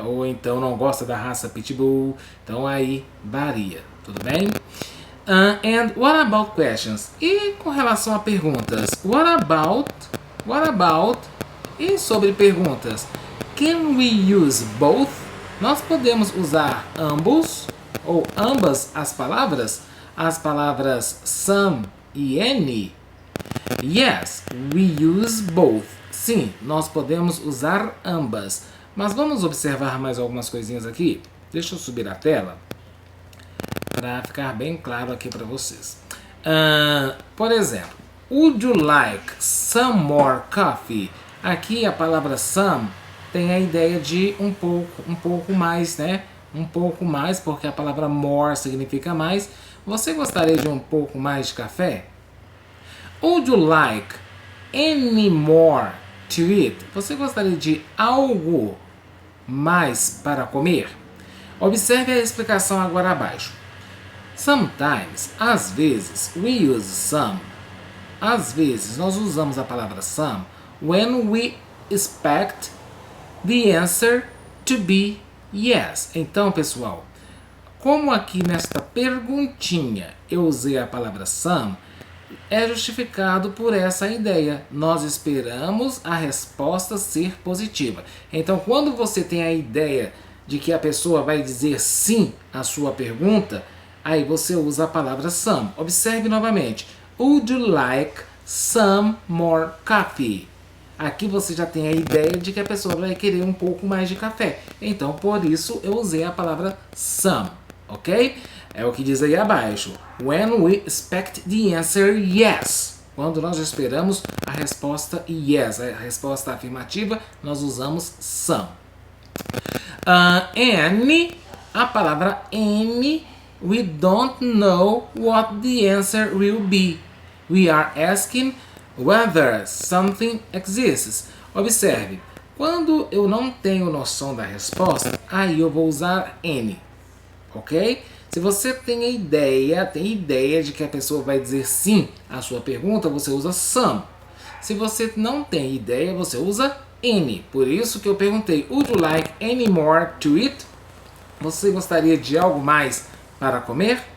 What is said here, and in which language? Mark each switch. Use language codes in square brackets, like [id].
[pt] Ou então não gosta da raça Pitbull. Então aí varia, tudo bem? [en] And what about questions? [pt] E com relação a perguntas? [en] What about? [pt] E sobre perguntas? [en] Can we use both? [pt] Nós podemos usar ambos ou ambas as palavras some e any? [en] Yes, we use both. [pt] Sim, nós podemos usar ambas. Mas vamos observar mais algumas coisinhas aqui. Deixa eu subir a tela para ficar bem claro aqui para vocês. Por exemplo, [en] would you like some more coffee? [pt] Aqui a palavra some tem a ideia de um pouco mais, né? Um pouco mais, porque a palavra more significa mais. Você gostaria de um pouco mais de café? [en] Would you like any more to eat? [pt] Você gostaria de algo mais para comer? Observe a explicação agora abaixo. [en] Sometimes, [pt] às vezes, [en] we use some. [pt] Às vezes, nós usamos a palavra [en] some when we expect the answer to be yes. [pt] Então, pessoal, como aqui nesta perguntinha eu usei a palavra some, é justificado por essa ideia. Nós esperamos a resposta ser positiva. Então, quando você tem a ideia de que a pessoa vai dizer sim à sua pergunta, aí você usa a palavra some. Observe novamente. Would you like some more coffee? Aqui você já tem a ideia de que a pessoa vai querer um pouco mais de café. Então, por isso, eu usei a palavra some, ok? É o que diz aí abaixo. [en] When we expect the answer yes. [pt] Quando nós esperamos a resposta yes, a resposta afirmativa, nós usamos some. [en] And, [pt] a palavra [en] and, we don't know what the answer will be. We are asking whether something exists. [pt] Observe, quando eu não tenho noção da resposta, aí eu vou usar any, ok? Se você tem ideia de que a pessoa vai dizer sim à sua pergunta, você usa some. Se você não tem ideia, você usa any. Por isso que eu perguntei, [en] would you like any more to eat? [pt] Você gostaria de algo mais para comer?